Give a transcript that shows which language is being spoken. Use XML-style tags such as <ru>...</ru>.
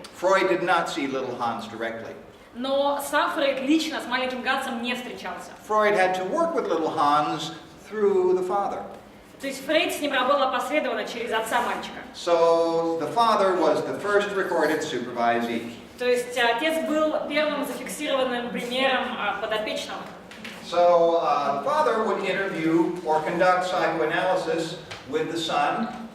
<en>Freud did not see little Hans directly.</en> <ru>но сам Фрейд лично с Маленьким Гансом не встречался.</ru> <en>Freud had to work with little Hans through the father.</en> <ru>То есть Фрейд с ним работал опосредованно через отца мальчика.</ru> <en>So the father was the first recorded supervisee.</en> <ru>То есть отец был первым зафиксированным примером подопечного.</ru> <en>So the father would interview or conduct psychoanalysis with the son.</en>